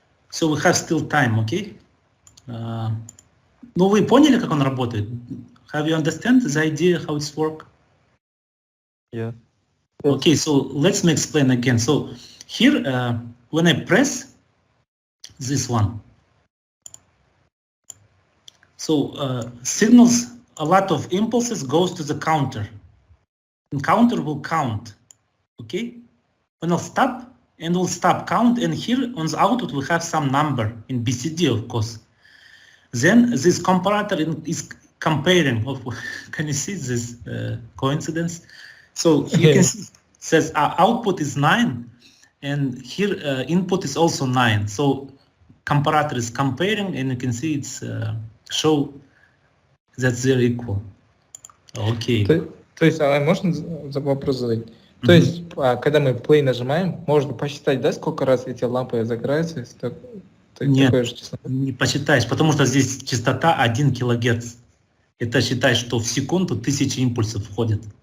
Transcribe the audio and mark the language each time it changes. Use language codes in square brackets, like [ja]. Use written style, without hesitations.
[en] So we have still time, okay? [ru] Ну, вы поняли, как он работает? [en] Have you understand the idea how it's work? Yeah. Okay, so let me explain again. So here, when I press, this one. So signals a lot of impulses goes to the counter, and counter will count. Okay, when I'll stop and we'll stop count, and here on the output we have some number in BCD, of course. Then this comparator is comparing. Can you see this coincidence? So you can see it says output is 9, and here input is also 9. So comparator is comparing, and you can see it's show that they're equal. Okay. [ru] То есть, а можно вопрос задать? То есть, когда мы play нажимаем, можно посчитать, да, сколько раз эти лампы загораются? Нет, такое же число? не посчитаешь, потому что здесь частота 1 килогерц. Это считай, что в секунду 1000 импульсов входит.